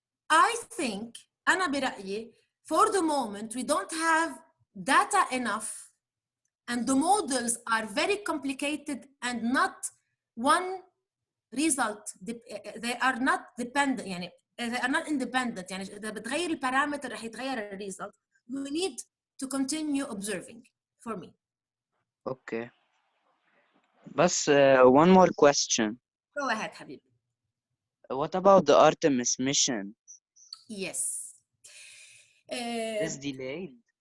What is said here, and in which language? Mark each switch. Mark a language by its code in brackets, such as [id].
[en] I think, [ar] أنا برأيي, [en] for the moment, we don't have data enough, and the models are very complicated and not one result. They are not dependent, [ar] يعني [en] they are not independent. [ar] يعني إذا بتغير البارامتر رح يتغير الريزلت. [en] We need to continue observing for me. Okay. But one more question. Go ahead, [ar] حبيبي. [en] What about the Artemis mission? Yes. Is delayed?